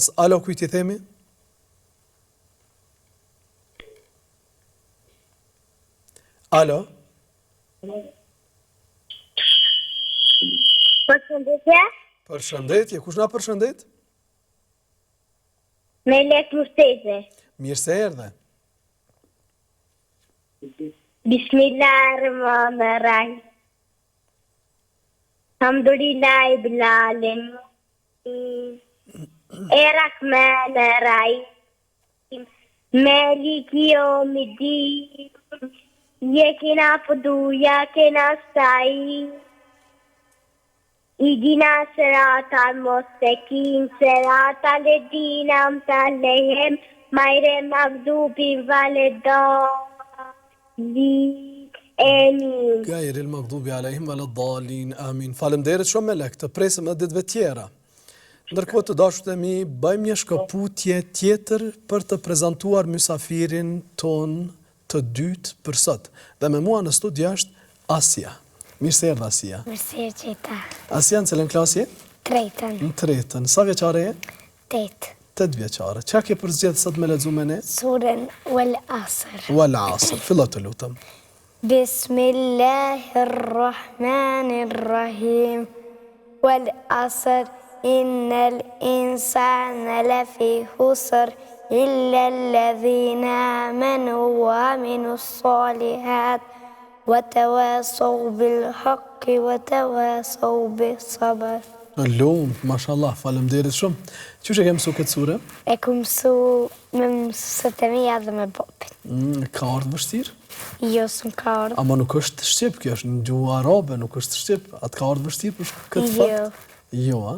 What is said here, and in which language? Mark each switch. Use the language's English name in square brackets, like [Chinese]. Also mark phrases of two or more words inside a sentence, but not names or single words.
[Albanian] Alo, kujt i themi? Alo? Përshëndetje. Përshëndetje, kush na përshëndet? Melek Musteze. Mirë se erdhe. [Arabic] بسم الله الرحمن الرحيم. الحمد لله بالعالمين. الرحمن الرحيم. مالك يوم الدين. إياك نعبد وإياك نستعين. اهدنا الصراط المستقيم صراط الذين أنعمت عليهم غير المغضوب الضالين آمين. غير المغضوب عليهم ولا الضالين آمين. [Albanian] Faleminderit shumë me lek, të presim edhe ditëve tjera. Ndërkohë të dashurët e mi, bëjmë një shkëputje tjetër për të prezantuar mysafirin ton të dytë për sot. Dhe me mua në studio është Asia. Mirë se erdhe Asia. Mirë se erdhe. Asia në cilën klasë je? Tretën. Në tretën. Sa vjeçare je? 8. 8 vjeçare. Çka ke përzgjedhur sot me lexuar me ne? Surën Wal Asr. Wal Asr. Fillo të lutem. [Arabic] بسم الله الرحمن الرحيم. والعصر. إن الإنسان لفي خسر إلا الذين آمنوا وعملوا الصالحات وتواصوا بالحق وتواصوا بالصبر. [Albanian] Lumt, mashallah, faleminderit shumë. Çuçi ke mësuar këtë sure? E ku mësu me mësët e mija dhe me bopin. Ka ardhur vështirë? Jo, s'm ka ardhur. Ama nuk është shqip, kjo është në gjuhë arabe, nuk është shqip. Atë ka ardhur vështirë për këtë fakt? Jo, a?